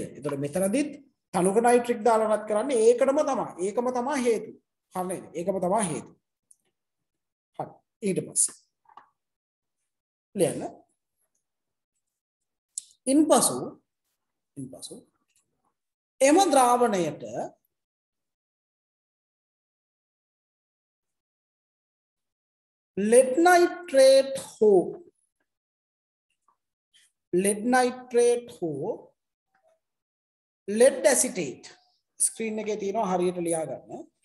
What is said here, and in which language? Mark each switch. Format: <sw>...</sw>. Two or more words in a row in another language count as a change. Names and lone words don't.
<si>ඒතකොට මෙතනදිත් තනුක නයිට්‍රික් දාලා රත් කරන්නේ ඒකම තමයි හේතුව. හරි නේද? ඒකම තමයි හේතුව. හරි. ඊට පස්සේ ලියන්න. ඉන්පසු එම ද්‍රාවණයට</si> <en>lead nitrate</en> <si>හෝ</si> <en>lead acetate</en> <si>ස්ක්‍රීන් එකේ තියෙනවා හරියට ලියා ගන්න.</si>